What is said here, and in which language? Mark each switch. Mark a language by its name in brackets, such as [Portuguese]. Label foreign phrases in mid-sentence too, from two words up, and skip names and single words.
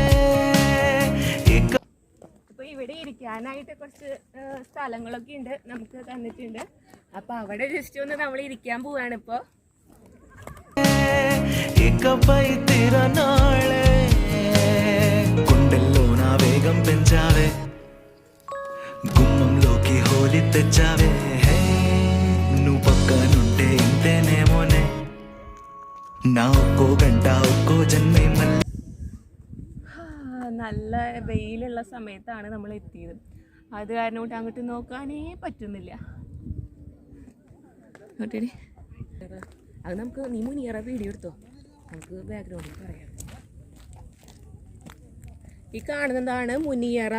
[Malayalam] ഇപ്പൊ ഇവിടെ ഇരിക്കാനായിട്ട് കുറച്ച് സ്ഥലങ്ങളൊക്കെ ഉണ്ട്, നമുക്ക് തന്നിട്ടുണ്ട്. അപ്പൊ അവിടെ ജസ്റ്റ് ഒന്ന് നമ്മൾ ഇരിക്കാൻ പോവാണ് ഇപ്പൊ. [Telugu] ఇకపై తిరనాళే గుండెల్లో నా వేగ వేగం పెంచావే గుమ్మంలోకి హోలీ తెచ్చావే హే నువ్వు పక్కనుంటే ఇంతేనేమోనే నా ఒక్కో గంట ఒక్కో జన్మే మళ్ళీ [Malayalam] നല്ല വെയിലുള്ള സമയത്താണ് നമ്മൾ എത്തിയത്. അത് കാരണം കൊണ്ട് അങ്ങോട്ട് നോക്കാനേ പറ്റുന്നില്ല. അത് നമുക്ക് നീ മുനിയറ വീഡിയോ എടുത്തോ, നമുക്ക് ബാക്ക്ഗ്രൗണ്ടിൽ പറയാം. ഈ കാണുന്നതാണ് മുനിയറ.